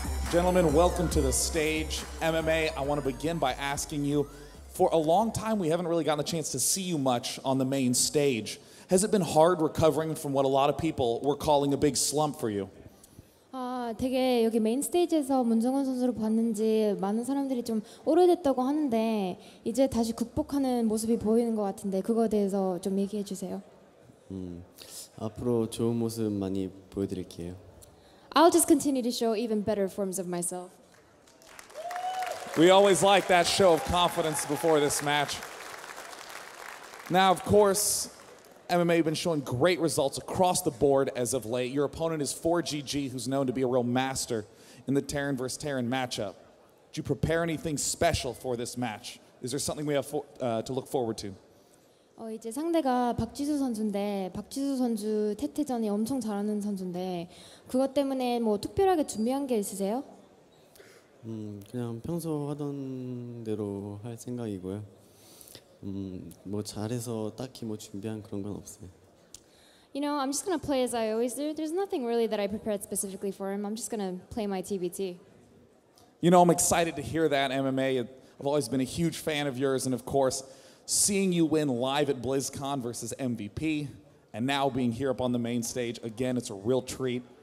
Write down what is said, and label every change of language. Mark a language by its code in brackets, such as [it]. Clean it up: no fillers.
[en] Gentlemen, welcome to the stage. MMA, I want to begin by asking you, for a long time we haven't really gotten the chance to see you much on the main stage. Has it been hard recovering from what a lot of people were calling a big slump for you? [ko] 되게 여기 메인 스테이지에서 문정원 선수를 봤는지 많은 사람들이 좀 오래됐다고 하는데 이제 다시 극복하는 모습이 보이는 것 같은데 그거에 대해서 좀 얘기해 주세요. 앞으로 좋은 모습 많이 보여드릴게요. [en] I'll just continue to show even better forms of myself. We always like that show of confidence before this match. Now, of course, MMA has been showing great results across the board as of late. Your opponent is ForGG, who's known to be a real master in the Terran vs. Terran matchup. Did you prepare anything special for this match? Is there something we have to look forward to? [ko] 이제 상대가 박지수 선수인데 박지수 선수 태태전이 엄청 잘하는 선수인데 그것 때문에 뭐 특별하게 준비한 게 있으세요? 그냥 평소 하던 대로 할 생각이고요. 뭐 잘해서 딱히 뭐 준비한 그런 건 없어요. [en] You know, I'm just gonna play as I always do. There's nothing really that I prepared specifically for him. I'm just gonna play my TBT. You know, I'm excited to hear that, MMA. I've always been a huge fan of yours, and of course, seeing you win live at BlizzCon versus MVP, and now being here up on the main stage, again, it's a real treat.